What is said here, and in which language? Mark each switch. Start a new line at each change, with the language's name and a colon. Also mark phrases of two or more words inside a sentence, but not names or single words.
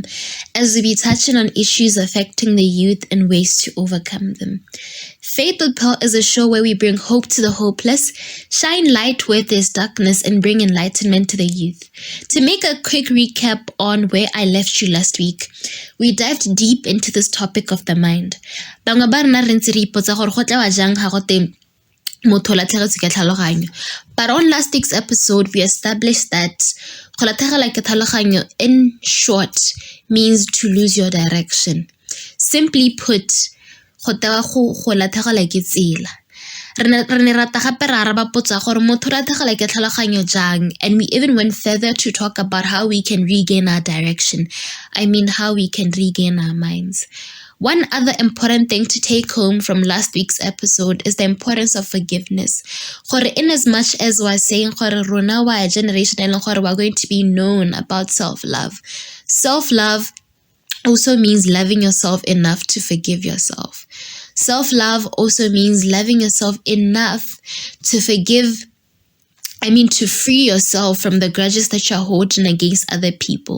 English: as we be touching on issues affecting the youth and ways to overcome them. Faith with Pearl is a show where we bring hope to the hopeless, shine light where there's darkness, and bring enlightenment to the youth. To make a quick recap on where I left you last week, we dived deep into this topic of the mind.
Tswana: Bangwe ba rena re ntse re ipotsa gore go tla wa jang ga go te motho o latlhegetswe ke tlhaloganyo.
English: But on last week's episode, we established that
Tswana: go latlhegelwa ke tlhaloganyo
English: in short means to lose your direction. Simply put,
Tswana: go tewa go latlhegelwa ke tsela. Re ne rata gape ra araba potsa gore motho o latlhegelwa ke tlhaloganyo jang,
English: and we even went further to talk about how we can regain our direction. I mean, how we can regain our minds. One other important thing to take home from last week's episode is the importance of forgiveness. Gore in as much as we're saying
Tswana: gore rona wa a generation
English: and gore we're going to be known about self-love. Self-love also means loving yourself enough to forgive yourself. Self-love also means loving yourself enough to to free yourself from the grudges that you're holding against other people.